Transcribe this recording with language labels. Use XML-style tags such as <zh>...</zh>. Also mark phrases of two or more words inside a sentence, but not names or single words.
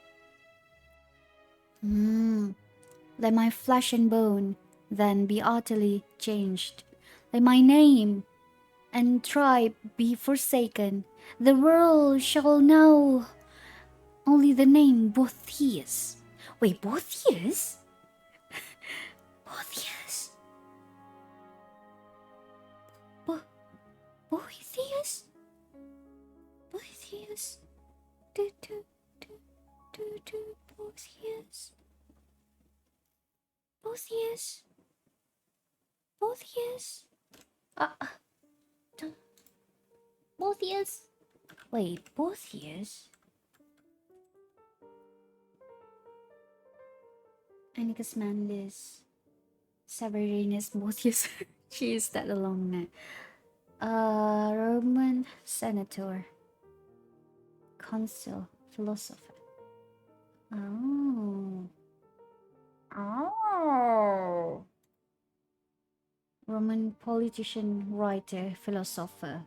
<en>Let my flesh and bone then be utterly changed. Let my name and tribe be forsaken. The world shall know only the name Botheus. Wait, Botheus? Botheus? Botheus? Botheus? Botheus? Botheus? Botheus? Botheus? Wait, Botheus? Anicus Manlius, Severinus Botheus. She is that long name. Roman senator, consul, philosopher. Oh. Roman politician, writer, philosopher.</en>